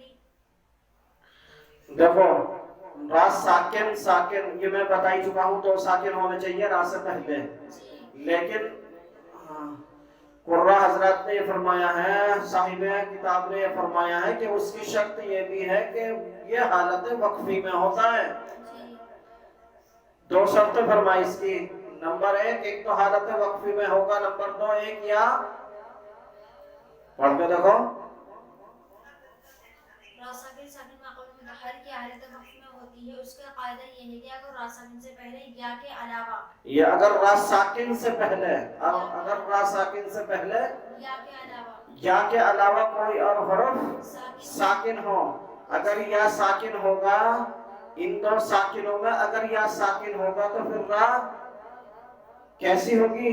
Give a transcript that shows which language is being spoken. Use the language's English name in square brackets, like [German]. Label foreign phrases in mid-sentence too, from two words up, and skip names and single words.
[Urdu] دیکھو را ساکن ساکن یہ میں بتا ہی چکا ہوں، دو ساکن ہونے چاہیے را سے پہلے، لیکن قراء حضرات نے یہ فرمایا ہے، صاحب کتاب نے یہ فرمایا ہے کہ اس کی شرط یہ بھی ہے کہ یہ حالت وقفی میں ہوتا ہے۔ دو شرطیں فرمائی اس کی، نمبر ایک تو حالت وقفی میں ہوگا، نمبر دو ایک یا پڑھ کے دیکھو را ساکن ساکن ما قبل متحرک کی حالت وقف میں ہوتی ہے، اس کا قاعدہ یہ ہے کہ اگر را ساکن سے پہلے یا کے علاوہ، یہ اگر را ساکن سے پہلے، اگر را ساکن سے پہلے یا کے علاوہ کوئی اور حرف ساکن ہو، اگر یا ساکن ہوگا ان دو ساکنوں میں، اگر یا ساکن ہوگا تو پھر را کیسی ہوگی؟